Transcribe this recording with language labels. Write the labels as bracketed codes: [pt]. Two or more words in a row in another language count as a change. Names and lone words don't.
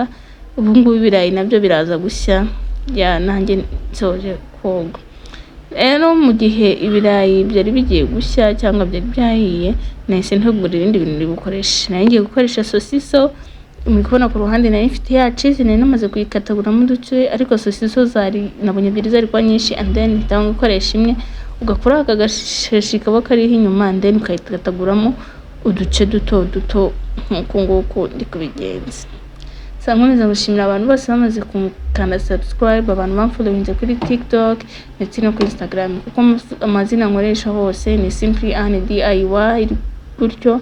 [rw] Ubu ngubu ibirayi nabyo biraza gushya nanjye nsoje koga. Rero mu gihe ibirayi byari bigiye gushya cyangwa byari byahiye nahise ntegura ibindi bintu bibukoresha. Nari ngiye gukoresha sosiso, muri kubona ku ruhande nari mfite ya cheese nari namaze kuyikataguramo uduce, ariko sosiso zari nabonye ebyiri zari kwa nyinshi [en] and then [rw] mpitamo gukoresha imwe. Ugakora aka gashashi kaba kariho inyuma [en] and then [rw] ukayikataguramo uduce duto nk'uko nguko ndi kubigenza. So nkomeza gushimira abantu bose bamaze kukanda subscribe, abantu bamfollowinze kuri TikTok ndetse no kuri Instagram, kuko amazina nkoresha hose ni Simply Anne DIY gutyo.